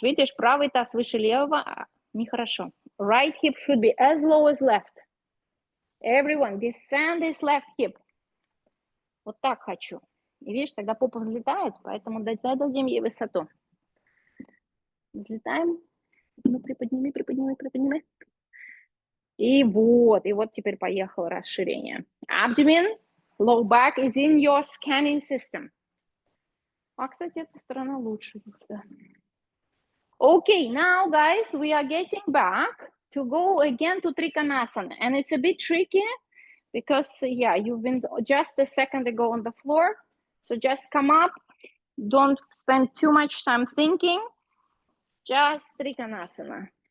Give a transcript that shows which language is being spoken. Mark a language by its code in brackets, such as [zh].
[ru] Видишь, правый таз выше левого. Нехорошо. [en] Right hip should be as low as left. Everyone, descend this left hip. [ru] Вот так хочу. И видишь, тогда попа взлетает, поэтому дадим ей высоту. Взлетаем. Ну, приподними, приподними, приподними. И вот теперь поехало расширение. [en] Abdomen, low back is in your scanning system. [ru] А, кстати, эта сторона лучше. [en] Okay, now, guys, we are getting back to go again to Trikonasana. And it's a bit tricky because, yeah, you've been just a second ago on the floor. So just come up. Don't spend too much time thinking. Just Trikonasana.